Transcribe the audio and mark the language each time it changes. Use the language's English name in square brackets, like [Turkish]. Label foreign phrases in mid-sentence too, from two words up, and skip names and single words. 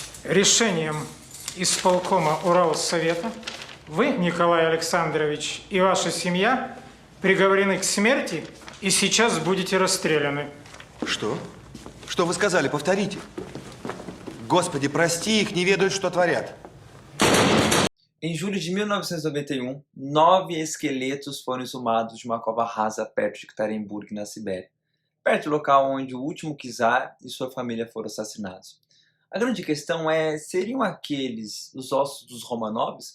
[Russian] Решением исполкома Уралсовета вы, Николай Александрович, и ваша семья приговорены к смерти и сейчас будете расстреляны. Что? Что вы сказали? Повторите. Господи, прости их, не ведают, что tворят. [Portuguese] Em julho de 1991, 9 esqueletos foram exumados de uma cova rasa perto de Ekaterinburg, na Sibéria, perto do local onde o último czar e sua família foram assassinados. A grande questão é, seriam aqueles os ossos dos Romanovs?